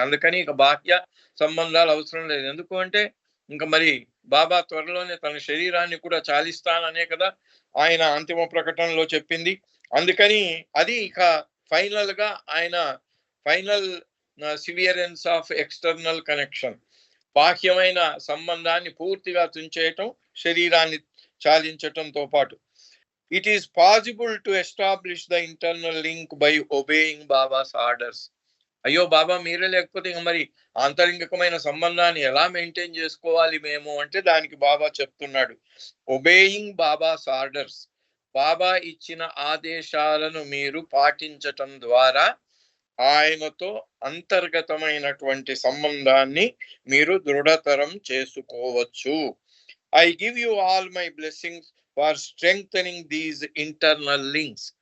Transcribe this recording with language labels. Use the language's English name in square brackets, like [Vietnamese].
[Telugu] అందుకని ఇక బాహ్య సంబంధాలు అవసరం లేదు. ఎందుకు అంటే ఇంకా మరి బాబా త్వరలోనే తన శరీరాన్ని కూడా చాలిస్తాననే కదా ఆయన అంతిమ ప్రకటనలో చెప్పింది. అందుకని అది ఇక ఫైనల్ గా ఆయన [English] final severance of external connection, [Telugu] బాహ్యమైన సంబంధాన్ని పూర్తిగా తుంచేయటం, శరీరాన్ని చాలించటంతో పాటు. [English] It is possible to establish the internal link by obeying Baba's orders. [Telugu] అయ్యో బాబా మీరే లేకపోతే ఇంక మరి ఆంతరింగికమైన సంబంధాన్ని ఎలా మెయింటైన్ చేసుకోవాలి మేము అంటే దానికి బాబా చెప్తున్నాడు, [English] Obeying Baba's orders. [Telugu] బాబా ఇచ్చిన ఆదేశాలను మీరు పాటించటం ద్వారా ఆయనతో అంతర్గతమైనటువంటి సంబంధాన్ని మీరు దృఢతరం చేసుకోవచ్చు. [English] I give you all my blessings for strengthening these internal links.